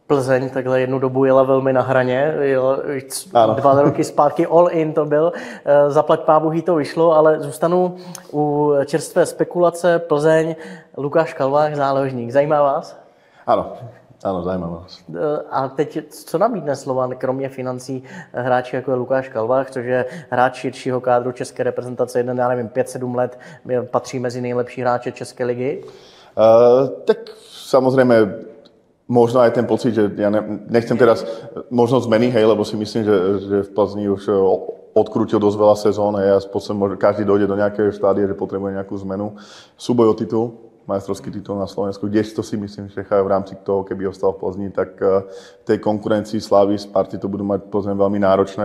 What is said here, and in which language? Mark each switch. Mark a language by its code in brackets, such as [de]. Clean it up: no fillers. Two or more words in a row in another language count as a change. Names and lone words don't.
[cs] Plzeň takhle jednu dobu jela velmi na hraně, jela 2 roky zpátky [en] all in [cs] to byl, zaplať pábůh to vyšlo, ale zůstanu u čerstvé spekulace Plzeň, Lukáš Kalvách, záložník. Zajímá vás? Áno, zajímavá vás. A teď, co nabídne Slovan, kromě financí, hráči jako je Lukáš Kalvách, což je hráč širšího kádru české reprezentace, já nevím, 5-7 let, patří mezi nejlepší hráče České ligy? [sk] Tak samozrejme, možno aj ten pocit, že ja nechcem teraz možno zmeny, hej, lebo si myslím, že v Plzni už odkrútil dosť veľa sezón a každý dojde do nejakého štádia, že potrebuje nejakú zmenu. Súboj o titul, majstrovský titul na Slovensku, kdežto si myslím, že v rámci toho, keby ostal v Plzni, tak v tej konkurencii Slavy, Sparty to budú mať Plzeň veľmi náročné.